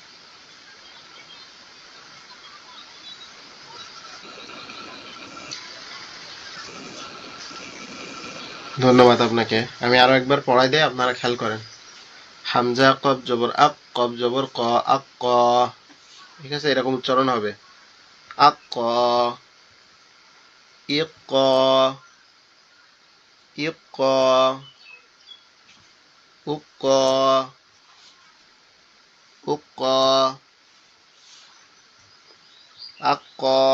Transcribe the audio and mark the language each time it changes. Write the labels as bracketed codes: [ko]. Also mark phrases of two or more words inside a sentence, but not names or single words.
[bn] ধন্যবাদ আপনাকে। আমি আরো একবার পড়াই দিই, আপনারা খেয়াল করেন। হামজা কফ জবর আক, কফ জবর ক, আক ক। ঠিক আছে, এরকম উচ্চারণ হবে। আক ক, ইক ক, ইক ক, উক ক, উক ক, আক ক,